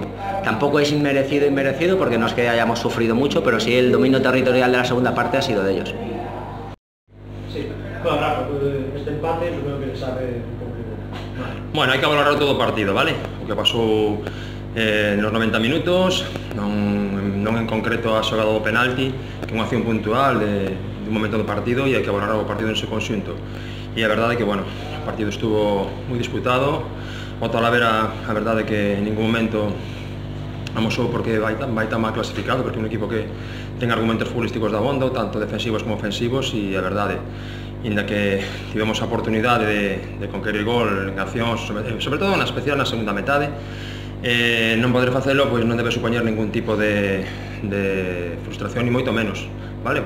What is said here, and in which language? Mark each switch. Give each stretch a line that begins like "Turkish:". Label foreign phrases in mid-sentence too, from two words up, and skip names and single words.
Spanish: Tampoco es inmerecido porque no es que hayamos sufrido mucho, pero sí el dominio territorial de la segunda parte ha sido de ellos. Sí, bueno, Rafa, este empate yo creo que le sabe un poco. Bueno, hay que valorar todo el partido, ¿vale? Lo que pasó en los 90 minutos, no en concreto ha sacado
Galician: o penalti, que é unha acción puntual de un momento do partido, e hai que valorar o partido en seu conxunto. E a verdade é que, bueno, o partido estuvo moi disputado. O Talavera, a verdade é que en ningún momento amosou porque vai tan mal clasificado, porque é un equipo que ten argumentos futbolísticos de abondo, tanto defensivos como ofensivos, e a verdade, inda que tivemos a oportunidade de conquerir gol en accións, sobre todo na especial na segunda metade, non poder facelo pois non debe supoñer ningún tipo de frustración, ni moito menos, vale?